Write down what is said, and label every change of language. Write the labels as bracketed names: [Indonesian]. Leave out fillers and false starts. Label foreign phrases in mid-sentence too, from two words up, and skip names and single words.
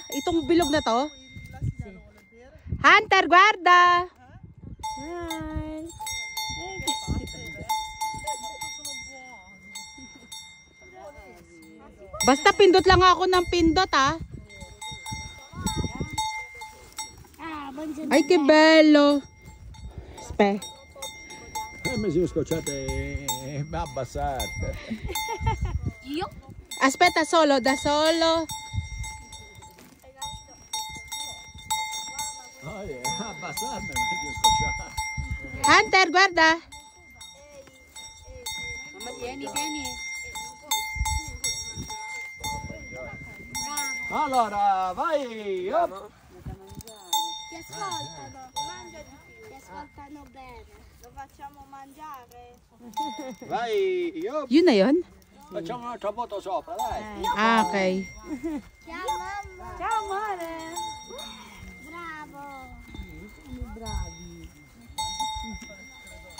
[Filipino] Itong bilog na to? Hunter, guarda! Hi. Basta pindot lang ako ng pindot, Ay, [Italian] che bello! Aspe. Mi sono scocciate abbassate. Io? Aspetta solo, da solo. Abbassarmi, mi sono scocciato. Hunter, guarda. Mamma, tieni. Allora, vai! Hop. Ti ascoltano bene. Lo facciamo mangiare. Vai! Hop. [Filipino] Yun na yun? [Italian] Facciamo un'altra foto sopra, dai! Okay. Ciao mamma. Ciao, amore. Bravo. Bravi.